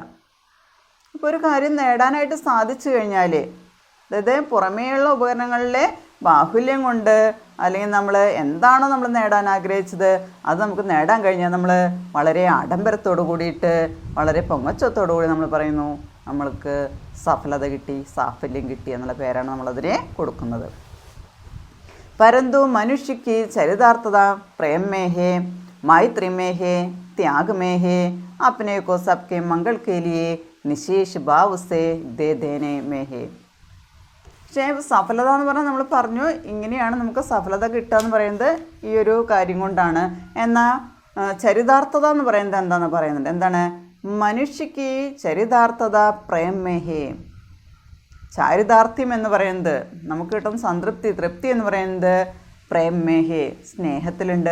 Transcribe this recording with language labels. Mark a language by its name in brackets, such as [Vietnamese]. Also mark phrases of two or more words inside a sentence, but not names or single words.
[Malayalam] ഇപ്പോൾ ഒരു കാര്യം നേടാനായിട്ട് സാധിച്ചു കഴിഞ്ഞാൽ, അതായത് പുറമേയുള്ള ഉപകരണങ്ങളിലെ ബാഹുല്യം കൊണ്ട് അല്ലെങ്കിൽ നമ്മൾ എന്താണോ നമ്മൾ നേടാൻ ആഗ്രഹിച്ചത് അത് നമുക്ക് നേടാൻ കഴിഞ്ഞാൽ നമ്മൾ വളരെ ആഡംബരത്തോടു കൂടിയിട്ട് വളരെ പൊങ്ങച്ചത്തോടു കൂടി നമ്മൾ പറയുന്നു നമ്മൾക്ക് സഫലത കിട്ടി, സാഫല്യം കിട്ടി എന്നുള്ള പേരാണ് നമ്മളതിനെ കൊടുക്കുന്നത്. [Hindi] परंतु मनुष्य की चरितार्थता प्रेम में है, मैत्री में है, त्याग में है, अपने को सबके मंगल के लिए निशेष भाव से दे देने में है. [Malayalam] പക്ഷേ സഫലത എന്ന് പറഞ്ഞാൽ നമ്മൾ പറഞ്ഞു ഇങ്ങനെയാണ് നമുക്ക് സഫലത കിട്ടുക എന്ന് പറയുന്നത് ഈ ഒരു കാര്യം കൊണ്ടാണ്. എന്നാൽ ചരിതാർത്ഥത എന്ന് പറയുന്നത് എന്താണെന്ന് പറയുന്നുണ്ട്. എന്താണ്? [Hindi] मनुष्य की चरितार्थता प्रेम में है, [Malayalam] ചാരിതാർത്ഥ്യം എന്ന് പറയുന്നത് നമുക്ക് കിട്ടുന്ന സംതൃപ്തി, തൃപ്തി എന്ന് പറയുന്നത് [Hindi] प्रेम में है, [Malayalam] സ്നേഹത്തിലുണ്ട്.